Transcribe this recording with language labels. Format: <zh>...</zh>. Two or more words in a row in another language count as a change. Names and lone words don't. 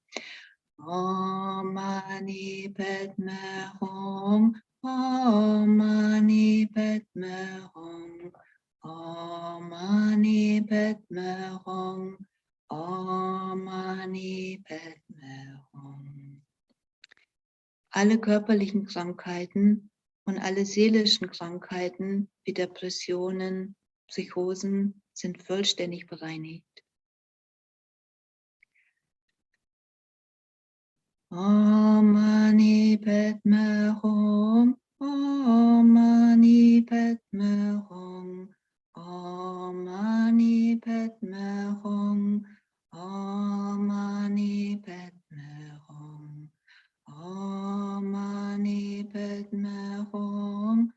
<sa>Om Mani Padme Hum, Om Mani Padme Hum, Om Mani Padme Hum, Om Mani Padme Hum.</sa> <de>Alle körperlichen Krankheiten und alle seelischen Krankheiten wie Depressionen, Psychosen sind vollständig bereinigt.</de> <sa>Om Mani Padme Hum, Om Mani Padme Hum, Om Mani Padme Hum, Om Mani Padme Hum, Om Mani Padme Hum,</sa>